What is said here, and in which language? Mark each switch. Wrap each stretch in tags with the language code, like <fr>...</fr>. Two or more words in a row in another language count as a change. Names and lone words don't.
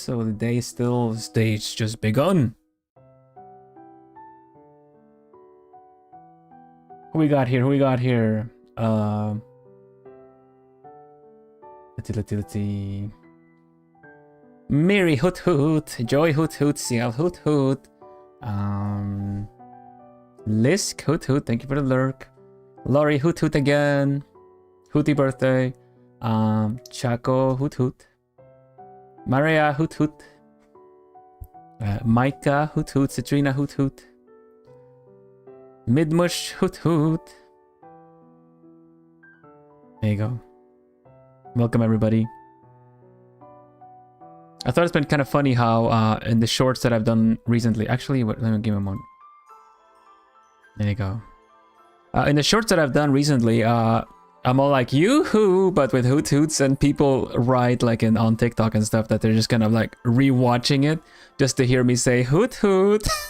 <en>So the day is still, stage just begun. Who we got here? Let's see. Mary hoot hoot, Joy hoot hoot, CL hoot hoot, Lisk hoot hoot, thank you for the lurk. Laurie hoot hoot again, hooty birthday. Chaco hoot hoot, Maria hoot hoot, Micah hoot hoot, Citrina hoot hoot, Midmush hoot hoot. There you go. Welcome everybody. I thought it's been kind of funny how in the shorts that I've done recently, actually, let me give him one. There you go. In the shorts that I've done recently, I'm all like yoo-hoo, but with hoot hoots, and people write like on TikTok and stuff that they're just kind of like rewatching it just to hear me say hoot hoot.</en>